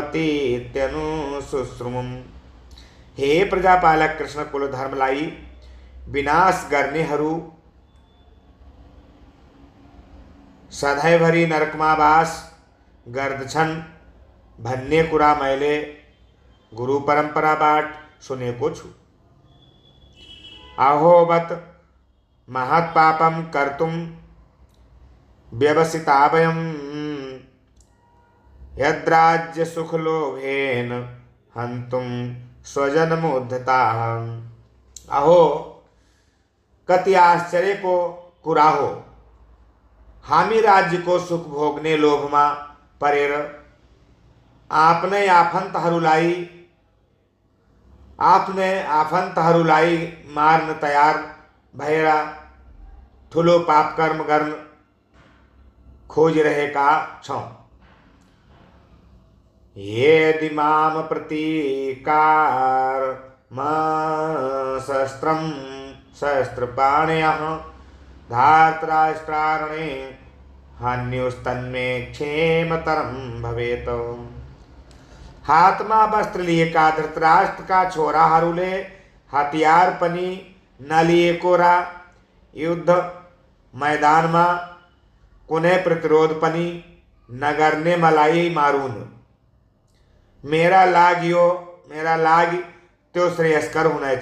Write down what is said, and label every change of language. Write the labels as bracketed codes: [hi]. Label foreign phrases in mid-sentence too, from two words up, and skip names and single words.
[ne] भवतीत्यनुशुश्रुमम्। हे प्रजापालक कृष्ण, कुलधर्मलाई विनाश गर्नेहरू सधैँभरि नरकमा वास गर्दछन् भन्ने कुरा मैले गुरु परम्पराबाट सुनेको छु। [sa] अहोवत महत् पापम कर्तुम व्यवसिता वयं यद्राज्य सुख लोभेन हन्तुम स्वजनमुद्धताः। [ne] अहो कति आश्चर्य को कुरा हो, हामी राज्य को सुख भोग्ने लोभमा परेर आफ्नै आफन्तहरूलाई मार्न तयार भएर ठुलो पाप कर्म गर्न खोजिरहेका छौं। [sa] यदि माम प्रतीकार शस्त्रपाणयः धार्तराष्ट्रारणे हन्युस्तन्मे क्षेमतरम भवेत। [ne] हाथमा वस्त्र लिएका धृतराष्ट्र का छोराहरूले हतियार पनि नलिएको र युद्ध मैदानमा कुनै प्रतिरोध पनि नगर्ने मलाई मारुन्। मेरा लागि त्यो श्रेयस्कर हुनेछ।